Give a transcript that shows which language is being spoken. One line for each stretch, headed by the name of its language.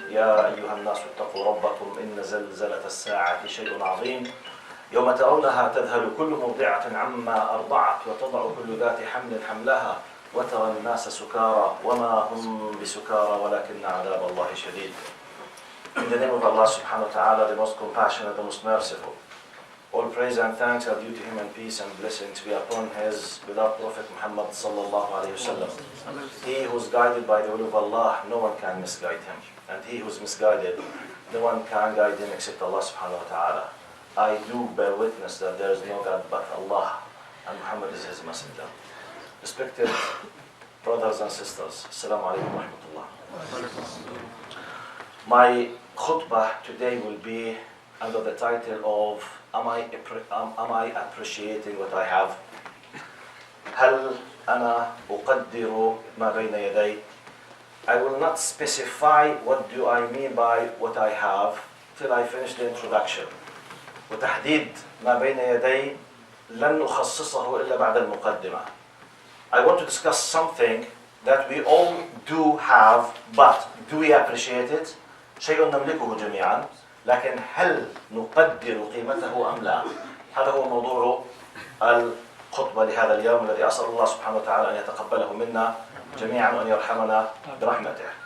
Arabic: يا أيها الناس اتقوا ربكم إن زلزلة الساعة شيء عظيم يوم ترونها تذهل كل مرضعة عما أرضعت وتضع كل ذات حمل حملها وترى الناس سكارى وما هم بسكارى ولكن عذاب الله شديد.
English: In the name of Allah subhanahu wa ta'ala, the most compassionate, the most merciful. All praise and thanks are due to him and peace and blessings be upon his beloved Prophet Muhammad sallallahu alayhi wa sallam. He who is guided by the will of Allah, no one can misguide him. And he who is misguided, no one can guide him except Allah subhanahu wa ta'ala. I do bear witness that there is no God but Allah and Muhammad is his messenger. Respected brothers and sisters, Assalamu alaikum wa rahmatullah. My khutbah today will be under the title of Am I appreciating what I have?
Arabic: هل أنا أقدر ما بين يدي?
English: I will not specify what do I mean by what I have till I finish the introduction.
Arabic: وتحديد ما بين يدي لن أخصصه إلا بعد المقدمة.
English: I want to discuss something that we all do have, but do we appreciate it?
Arabic: شيء نملكه جميعا، لكن هل نقدر قيمته أم لا؟ هذا هو موضوع الخطبة لهذا اليوم الذي أسأل الله سبحانه وتعالى أن يتقبله منا جميعا وأن يرحمنا برحمته.